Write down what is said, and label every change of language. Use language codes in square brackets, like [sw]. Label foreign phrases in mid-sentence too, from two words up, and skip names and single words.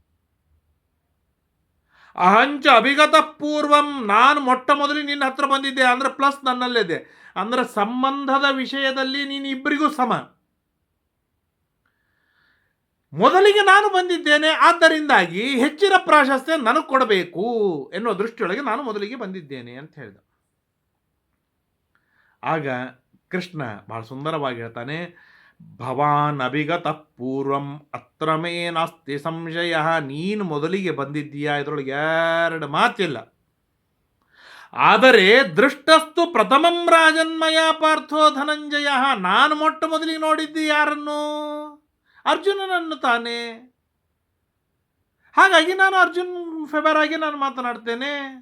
[sa] ಅಹಂಚ ಅಭಿಗತ ಪೂರ್ವಂ, [kn] ನಾನು ಮೊಟ್ಟ ಮೊದಲು ನಿನ್ನ ಹತ್ರ ಬಂದಿದ್ದೆ ಅಂದ್ರೆ ಪ್ಲಸ್ ನನ್ನಲ್ಲಿದೆ, ಅಂದ್ರೆ ಸಂಬಂಧದ ವಿಷಯದಲ್ಲಿ ನೀನು ಇಬ್ಬರಿಗೂ ಸಮ. ಮೊದಲಿಗೆ ನಾನು ಬಂದಿದ್ದೇನೆ, ಆದ್ದರಿಂದಾಗಿ ಹೆಚ್ಚಿನ ಪ್ರಾಶಸ್ತ್ಯ ನನಗೆ ಕೊಡಬೇಕು ಎನ್ನುವ ದೃಷ್ಟಿಯೊಳಗೆ ನಾನು ಮೊದಲಿಗೆ ಬಂದಿದ್ದೇನೆ ಅಂತ ಹೇಳಿದ. ಆಗ ಕೃಷ್ಣ ಬಹಳ ಸುಂದರವಾಗಿ ಹೇಳ್ತಾನೆ, [sa] ಭವಾನ್ ಅಭಿಗತ ಪೂರ್ವಂ ಅತ್ರ ಮೇ ನಾಸ್ತಿ ಸಂಶಯ. [kn] ನೀನು ಮೊದಲಿಗೆ ಬಂದಿದ್ದೀಯಾ, ಇದರೊಳಗೆ ಎರಡು ಮಾತಿಲ್ಲ. [sa] ಆದರೆ ದೃಷ್ಟಸ್ತು ಪ್ರಥಮಂ ರಾಜನ್ಮಯ ಪಾರ್ಥೋ ಧನಂಜಯ. [kn] ನಾನು ಮೊಟ್ಟ ಮೊದಲಿಗೆ ನೋಡಿದ್ದಿ ಯಾರನ್ನು? ಅರ್ಜುನನನ್ನು ತಾನೇ. ಹಾಗಾಗಿ ನಾನು ಅರ್ಜುನ್ ಫೇವರ್ ಆಗಿ ನಾನು ಮಾತನಾಡ್ತೇನೆ.